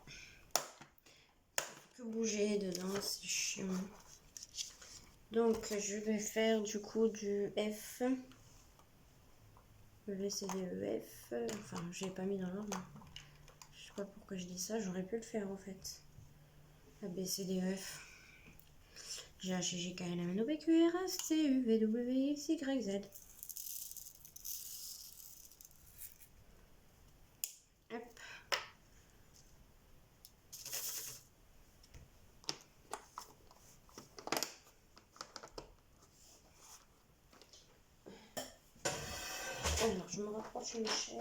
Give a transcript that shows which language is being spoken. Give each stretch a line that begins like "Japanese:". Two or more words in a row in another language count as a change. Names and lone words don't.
French: Que bouger dedans, c'est chiant. Donc, je vais faire du coup du F. Le V, C, D, E, F. Enfin, je l'ai pas mis dans l'ordre. Je sais pas pourquoi je dis ça. J'aurais pu le faire en fait. A, B, C, D, E, F. G, H, I, J, K, L, M, N, O, P, Q, R, S, T, U, V, W, X, Y, Z. Hop. Alors, je me rapproche une chaise.